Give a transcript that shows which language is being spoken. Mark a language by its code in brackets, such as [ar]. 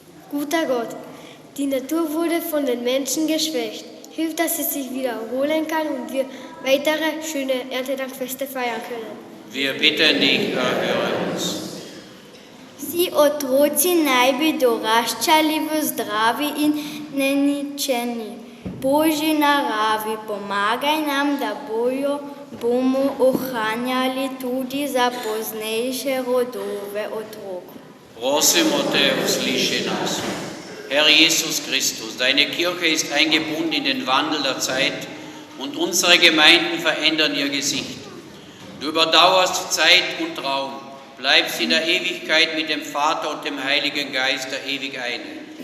[de] Guter Gott, die Natur wurde von den Menschen geschwächt. Hilf, dass sie sich wiederholen kann und wir weitere schöne Erntedankfeste feiern können. Wir bitten dich, erhöre uns. [sl] Vsi otroci naj bi doraščali v zdravi in neničeni Božji naravi. Pomagaj nam, da bomo ohranjali tudi za poznejše rodove otrok. Prosimo te, usliši nas. [de] Herr Jesus Christus, deine Kirche ist eingebunden in den Wandel der Zeit und unsere Gemeinden verändern ihr Gesicht. Du überdauerst Zeit und Raum, bleibst in der Ewigkeit mit dem Vater und dem Heiligen Geist der ewig eine.